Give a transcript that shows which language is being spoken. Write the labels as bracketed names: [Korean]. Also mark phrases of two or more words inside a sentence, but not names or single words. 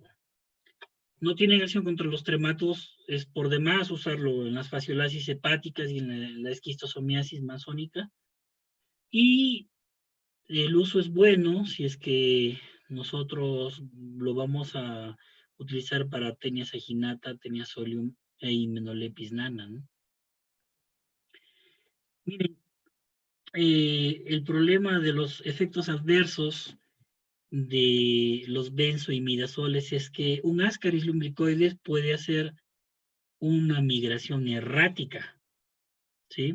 [Spanish] No tienen acción contra los trematos, es por demás usarlo en las fasciolasis hepáticas y en la esquistosomiasis masónica. Y el uso es bueno si es que nosotros lo vamos a utilizar para Taenia saginata, Taenia solium e Hymenopeltis nana, ¿no? Miren, el problema de los efectos adversos de los benzoimidazoles es que un Ascaris lumbricoides puede hacer una migración errática, ¿sí?